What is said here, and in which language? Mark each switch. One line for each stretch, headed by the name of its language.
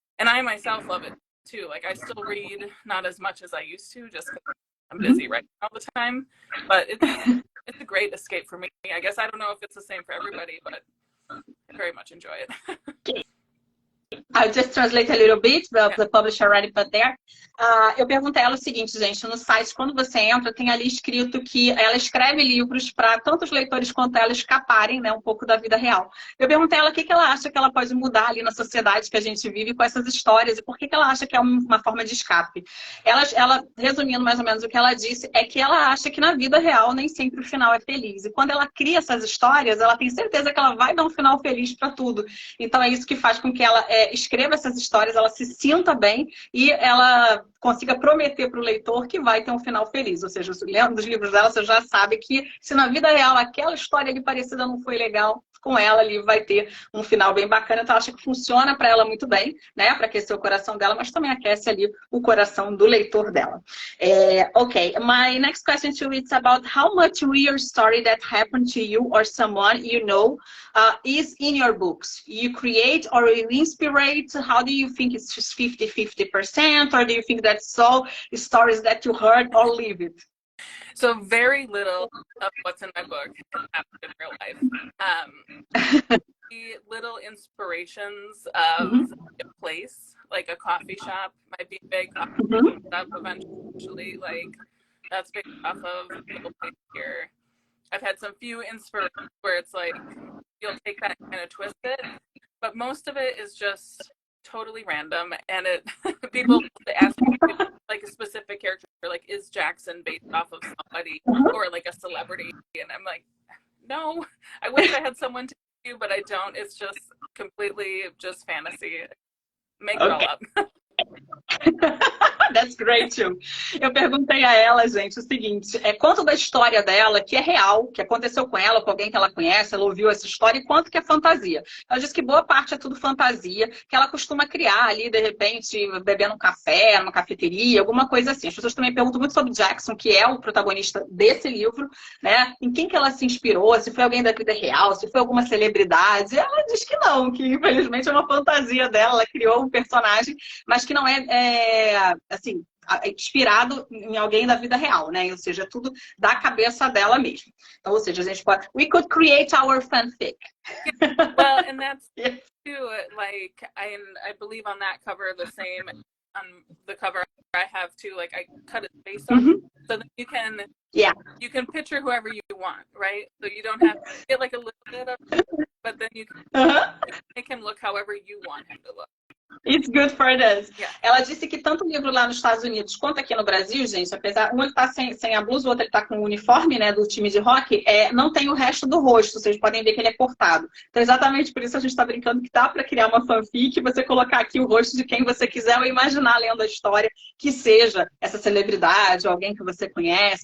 English: And I myself love it too. Like I still read, not as much as I used to, just because I'm busy right now all the time, but it's a great escape for me. I guess I don't know if it's the same for everybody, but I very much enjoy it. I'll just translate a little bit, the publisher already put there.
Portuguese: Eu perguntei a ela o seguinte, gente, no site, quando você entra, tem ali escrito que ela escreve livros para tanto os leitores quanto ela escaparem, né, um pouco da vida real. Eu perguntei a ela o que ela acha que ela pode mudar ali na sociedade que a gente vive com essas histórias e por que ela acha que é uma forma de escape. Ela, resumindo mais ou menos o que ela disse, é que ela acha que na vida real nem sempre o final é feliz. E quando ela cria essas histórias, ela tem certeza que ela vai dar um final feliz para tudo. Então é isso que faz com que ela escreva essas histórias, ela se sinta bem e ela consiga prometer para o leitor que vai ter um final feliz. Ou seja, lendo os livros dela, você já sabe que se na vida real aquela história ali parecida não foi legal, com ela ali vai ter um final bem bacana. Então, acho que funciona para ela muito bem, né? Para aquecer o coração dela, mas também aquece ali o coração do leitor dela. Okay, my next question to you is about how much real story that happened to you or someone you know is in your books. You create or you inspirate? How do you think it's just 50-50%? Or do you think that's all stories that you heard or live it? So very little of what's in my book happened in real life. The little inspirations of a place, like a coffee shop, might be a big coffee shop eventually. Like that's based off of a little place here. I've had some few inspirations where it's like you'll take that and kind of twist it, but most of it is just totally random, and people ask me like a specific character, like is Jackson based off of somebody or like a celebrity, and I'm like, no, I wish I had someone to do, but I don't. It's just completely just fantasy. Make it all up. That's great too. Eu perguntei a ela, gente, o seguinte, quanto da história dela que é real, que aconteceu com ela, com alguém que ela conhece, ela ouviu essa história, e quanto que é fantasia. Ela disse que boa parte é tudo fantasia, que ela costuma criar ali, de repente, bebendo um café, numa cafeteria, alguma coisa assim. As pessoas também perguntam muito sobre Jackson, que é o protagonista desse livro, né? Em quem que ela se inspirou, se foi alguém da vida real, se foi alguma celebridade. Ela diz que não, que infelizmente é uma fantasia dela, ela criou um personagem, mas que não assim, inspirado em alguém da vida real, né? Ou seja, tudo da cabeça dela mesmo. Então, ou seja, a gente pode...
English: We could create our fanfic. Well, and that's too, like, I believe on that cover the same, on the cover I have too, like, I cut it based on, so that you can picture whoever you want, right? So you don't have to get like a little bit of it, but then you can make him look however you want him to look. It's good for us. Yeah.
Portuguese: Ela disse que tanto o livro lá nos Estados Unidos quanto aqui no Brasil, gente, apesar um ele tá sem a blusa, o outro ele tá com o uniforme, né, do time de rock, não tem o resto do rosto. Vocês podem ver que ele é cortado. Então, exatamente por isso a gente está brincando que dá para criar uma fanfic, você colocar aqui o rosto de quem você quiser ou imaginar lendo a história que seja essa celebridade ou alguém que você conhece.